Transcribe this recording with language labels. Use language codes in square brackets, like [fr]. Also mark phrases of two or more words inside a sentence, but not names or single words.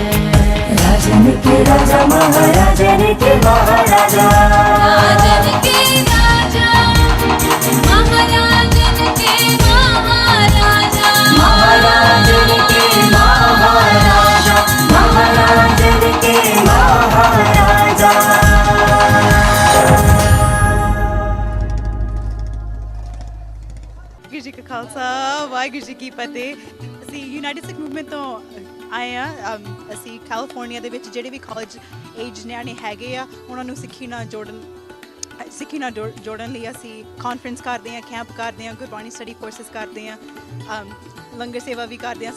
[hi] राजन के राजा महाराजन के महाराजा, राजन के राजा, महाराजन के महाराजा, महाराजन के महाराजा, महाराजन के महाराजा। वाहिगुरू जी का खालसा वाहिगुरू जी की फतेह। [pa] ਅਸੀਂ ਯੂਨਾਈਟਿਡ ਸਿੱਖ ਮੂਵਮੈਂਟ ਤੋਂ ਆਏ ਆ। ਅਸੀਂ ਕੈਲੀਫੋਰਨੀਆ ਦੇ ਵਿੱਚ ਜਿਹੜੇ ਵੀ [en] college age [pa] ਨਿਆਣੇ ਹੈਗੇ ਆ ਉਹਨਾਂ ਨੂੰ ਸਿੱਖੀ ਨਾਲ ਜੋੜਨ ਲਈ ਅਸੀਂ ਕਾਨਫਰੰਸ ਕਰਦੇ ਹਾਂ, ਕੈਂਪ ਕਰਦੇ ਹਾਂ, ਗੁਰਬਾਣੀ [en] study courses [pa] ਕਰਦੇ ਹਾਂ, ਲੰਗਰ ਸੇਵਾ ਵੀ ਕਰਦੇ ਹਾਂ।